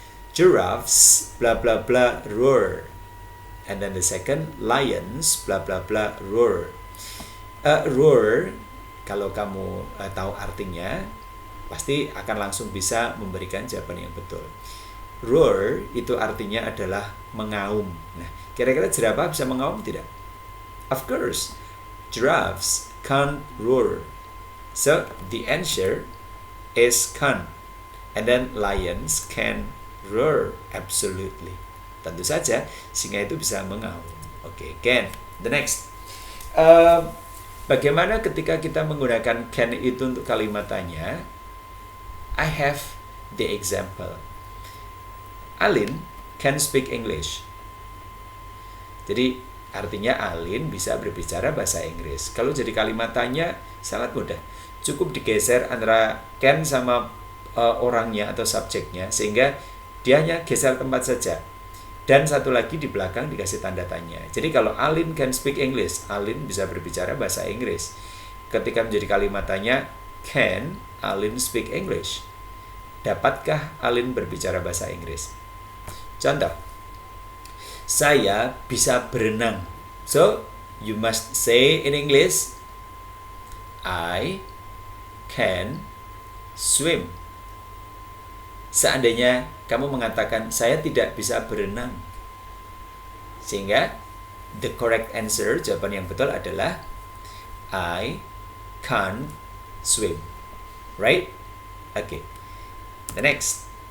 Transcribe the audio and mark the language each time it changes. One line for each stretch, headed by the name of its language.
English: Giraffes, blah blah blah, roar. And then the second, lions, blah blah blah, roar.
Indonesian: Roar, kalau kamu tahu artinya, pasti akan langsung bisa memberikan jawaban yang betul. Roar itu artinya adalah mengaum. Nah, kira-kira jerapah bisa mengaum tidak?
English: Of course, giraffes can't roar. So, the answer is can't. And then lions can roar, absolutely.
Indonesian: Tentu saja, singa itu bisa mengaum. Oke, can. The next. Bagaimana ketika kita menggunakan can itu untuk kalimat tanya?
English: I have the example. Alin can speak English.
Indonesian: Jadi artinya Alin bisa berbicara bahasa Inggris. Kalau jadi kalimat tanya sangat mudah. Cukup digeser antara can sama orangnya atau subjeknya sehingga dia hanya geser tempat saja. Dan satu lagi di belakang dikasih tanda tanya. Jadi kalau
English: Alin can speak English,
Indonesian: Alin bisa berbicara bahasa Inggris. Ketika menjadi kalimat tanya,
English: can Alin speak English?
Indonesian: Dapatkah Alin berbicara bahasa Inggris? Contoh, saya bisa berenang.
English: So, you must say in English, I can swim.
Indonesian: Seandainya kamu mengatakan, saya tidak bisa berenang.
English: Sehingga, the correct answer,
Indonesian: jawaban yang betul adalah,
English: I can't swim. Right? Okay. The next.